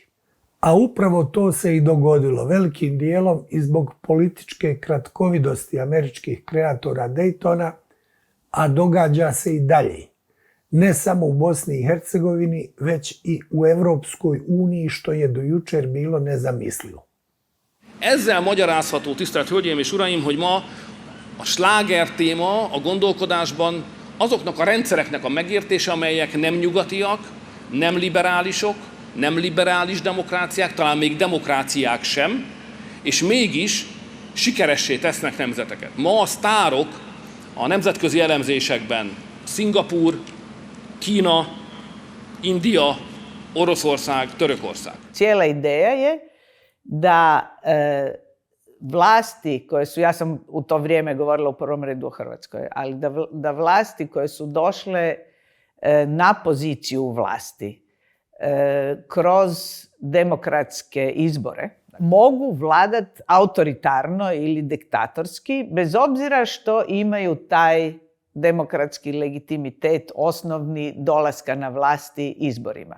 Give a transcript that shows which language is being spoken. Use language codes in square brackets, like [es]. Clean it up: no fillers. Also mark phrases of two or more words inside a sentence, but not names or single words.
[hr] A upravo to se i dogodilo velikim dijelom i zbog političke kratkovidosti američkih kreatora Daytona, a događa se i dalje. Ne samo u Bosni i Hercegovini, već i u Europskoj uniji, što je do jučer bilo nezamislivo. [hu] Ezzel magyarázható, tisztelt Hölgyeim és Uraim, hogy ma a sláger téma a gondolkodásban azoknak a rendszereknek a megértése, amelyek nem nyugatiak, nem liberálisok, nem liberális demokráciák, talán még demokráciák sem, és mégis sikeressé tesznek nemzeteket. Ma a sztárok a nemzetközi elemzésekben Szingapúr, Kína, Indija, Oroszország, Törökország. [hr] Cijela ideja je da vlasti koje su, ja sam u to vrijeme govorila u prvom redu o Hrvatskoj, ali da vlasti koje su došle na poziciju vlasti kroz demokratske izbore mogu vladat autoritarno ili diktatorski, bez obzira što imaju taj demokratski legitimitet osnovni dolaska na vlasti izborima.